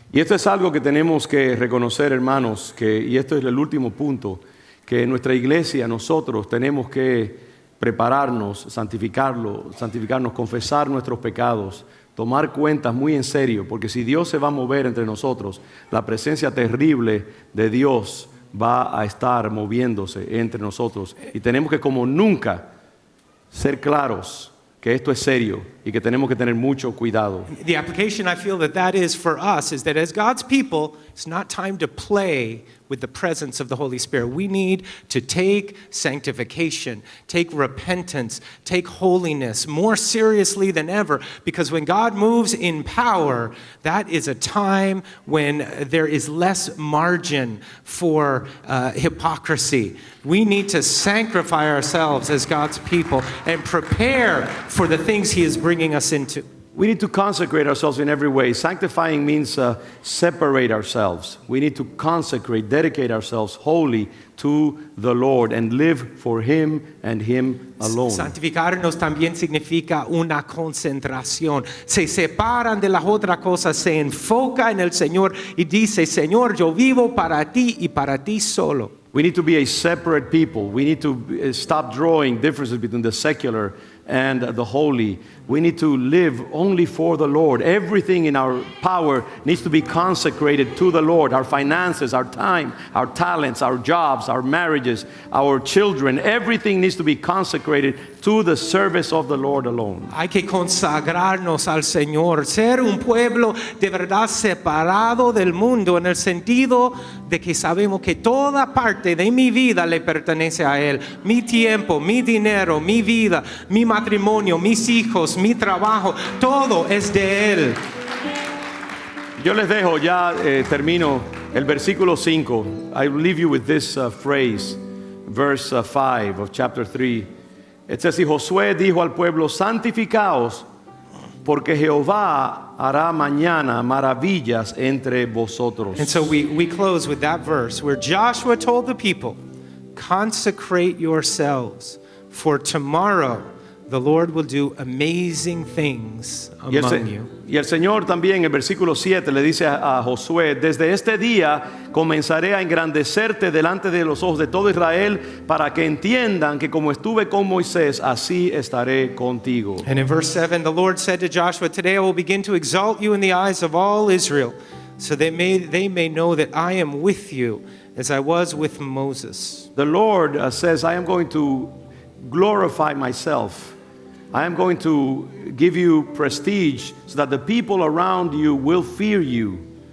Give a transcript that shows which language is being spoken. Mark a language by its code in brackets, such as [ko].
[es] Y esto es algo que tenemos que reconocer, hermanos, y esto es el último punto, que en nuestra iglesia nosotros tenemos que prepararnos, santificarnos, confesar nuestros pecados, tomar cuentas muy en serio, porque si Dios se va a mover entre nosotros, la presencia terrible de Dios va a estar moviéndose entre nosotros. Y tenemos que, como nunca, ser claros que esto es serio y que tenemos que tener mucho cuidado. [en] The application I feel that is for us is that as God's people, it's not time to play with the presence of the Holy Spirit. We need to take sanctification, take repentance, take holiness more seriously than ever, because when God moves in power, that is a time when there is less margin for hypocrisy. We need to sanctify ourselves as God's people and prepare for the things He is bringing us into. We need to consecrate ourselves in every way. Sanctifying means separate ourselves. We need to consecrate, dedicate ourselves wholly to the Lord and live for Him and Him alone. [es] Santificarnos también significa una concentración. Se separan de las otras cosas, se enfoca en el Señor y dice, Señor, yo vivo para ti y para ti solo. [en] We need to be a separate people. We need to stop drawing differences between the secular and the holy. We need to live only for the Lord. Everything in our power needs to be consecrated to the Lord. Our finances, our time, our talents, our jobs, our marriages, our children, everything needs to be consecrated to the service of the Lord alone. [es] Hay que consagrarnos al Señor, ser un pueblo de verdad separado del mundo, en el sentido de que sabemos que toda parte de mi vida le pertenece a Él. Mi tiempo, mi dinero, mi vida, mi matrimonio, mis hijos, mi trabajo, todo es de Él. Yo les dejo, ya termino el versículo 5. [en] I will leave you with this phrase, verse 5 of chapter 3. It says, [es] y Josué dijo al pueblo, santificaos, porque Jehová hará mañana maravillas entre vosotros. [en] And so we close with that verse where Joshua told the people, consecrate yourselves, for tomorrow the Lord will do amazing things among you. [es] Y el Señor también en el versículo 7 le dice a Josué, desde este día comenzaré a engrandecerte delante de los ojos de todo Israel, para que entiendan que como estuve con Moisés, así estaré contigo. [en] And in verse 7, the Lord said to Joshua, today I will begin to exalt you in the eyes of all Israel, so they may know that I am with you as I was with Moses. The Lord says, I am going to glorify myself. I am going to give you prestige so that the people around you will fear you.